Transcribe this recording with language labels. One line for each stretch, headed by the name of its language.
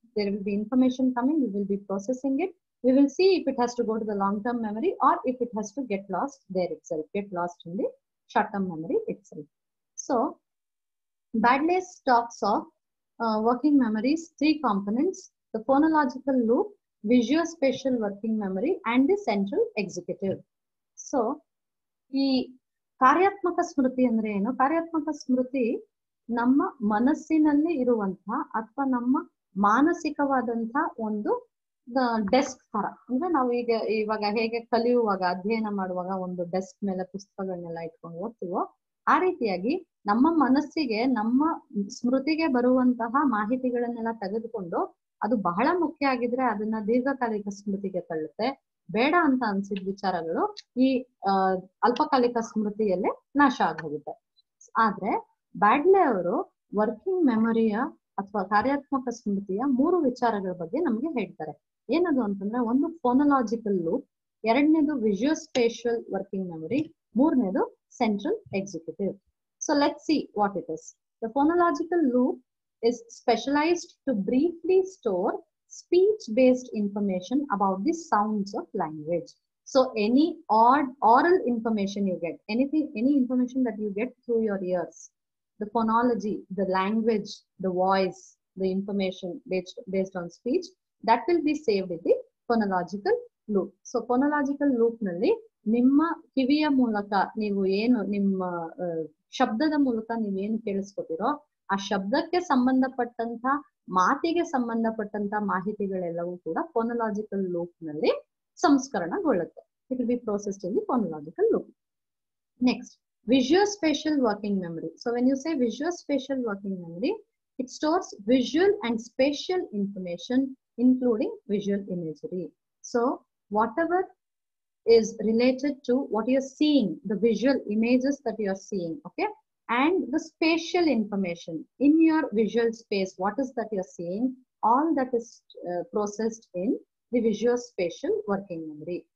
English: There will be information coming, we will be processing it. We will see if it has to go to the long-term memory or if it has to get lost there itself, get lost in the short-term memory itself. So Baddeley talks of working memory's 3 components: the phonological loop, visuospatial working memory, and the central executive.
Kannada: So, ಈ ಕಾರ್ಯಾತ್ಮಕ ಸ್ಮೃತಿ ಅಂದ್ರೆ ಏನು? ಕಾರ್ಯಾತ್ಮಕ ಸ್ಮೃತಿ ನಮ್ಮ ಮನಸ್ಸಿನಲ್ಲಿ ಇರುವಂತಹ ಅಥವಾ ನಮ್ಮ ಮಾನಸಿಕವಾದಂತಹ ಒಂದು desk ತರ. ಅಂದ್ರೆ ನಾವು ಇವಾಗ ಹೇಗೆ ಕಲಿಯುವಾಗ ಅಧ್ಯಯನ ಮಾಡುವಾಗ ಒಂದು ಡೆಸ್ಕ್ ಮೇಲೆ ಪುಸ್ತಕಗಳನ್ನೆಲ್ಲ ಇಟ್ಕೊಂಡು ಓದ್ತೀವೋ ಆ ರೀತಿಯಾಗಿ ನಮ್ಮ ಮನಸ್ಸಿಗೆ ನಮ್ಮ ಸ್ಮೃತಿಗೆ ಬರುವಂತಹ ಮಾಹಿತಿಗಳನ್ನೆಲ್ಲ ತೆಗೆದುಕೊಂಡು ಅದು ಬಹಳ ಮುಖ್ಯ ಆಗಿದ್ರೆ ಅದನ್ನ ದೀರ್ಘಕಾಲಿಕ ಸ್ಮೃತಿಗೆ ತಳ್ಳುತ್ತೆ. ಬೇಡ ಅಂತ ಅನ್ಸಿದ ವಿಚಾರಗಳು ಈ ಅಲ್ಪಕಾಲಿಕ ಸ್ಮೃತಿಯಲ್ಲೇ ನಾಶ ಆಗೋಗುತ್ತೆ. ಆದ್ರೆ ಬ್ಯಾಡ್ಲೆ ಅವರು ವರ್ಕಿಂಗ್ ಮೆಮೊರಿಯ ಅಥವಾ ಕಾರ್ಯಾತ್ಮಕ ಸ್ಮೃತಿಯ 3 ವಿಚಾರಗಳ ಬಗ್ಗೆ ನಮ್ಗೆ ಹೇಳ್ತಾರೆ. ಏನದು ಅಂತಂದ್ರೆ, ಒಂದು ಫೋನಲಾಜಿಕಲ್ loop, 2ನೇದು ವಿಜುವಸ್ಪೇಷಿಯಲ್ working memory, 3ನೇದು central executive.
English: So let's see what it is. The phonological loop is specialized to briefly store speech-based information about the sounds of language. So any oral information you get, any information that you get through your ears, the phonology, the language, the voice, the information based on speech, that will be saved in the phonological loop.
Kannada: So phonological loop nalli ನಿಮ್ಮ ಕಿವಿಯ ಮೂಲಕ ನೀವು ಏನು ನಿಮ್ಮ ಶಬ್ದದ ಮೂಲಕ ನೀವೇನು ಕೇಳಿಸ್ಕೊತಿರೋ ಆ ಶಬ್ದಕ್ಕೆ ಸಂಬಂಧಪಟ್ಟಂತ ಮಾತಿಗೆ ಸಂಬಂಧಪಟ್ಟಂತ ಮಾಹಿತಿಗಳೆಲ್ಲವೂ ಕೂಡ ಫೋನಲಾಜಿಕಲ್ ಲೂಪ್ ನಲ್ಲಿ ಸಂಸ್ಕರಣಗೊಳ್ಳುತ್ತೆ.
English: It will be processed in the phonological loop. Next, visuospatial working memory. So when you say visuospatial working memory, it stores visual and spatial information including visual imagery. So whatever is related to what you're seeing, the visual images that you're seeing, okay, and the spatial information in your visual space, what is that you're seeing, all that is processed in the visuospatial working memory.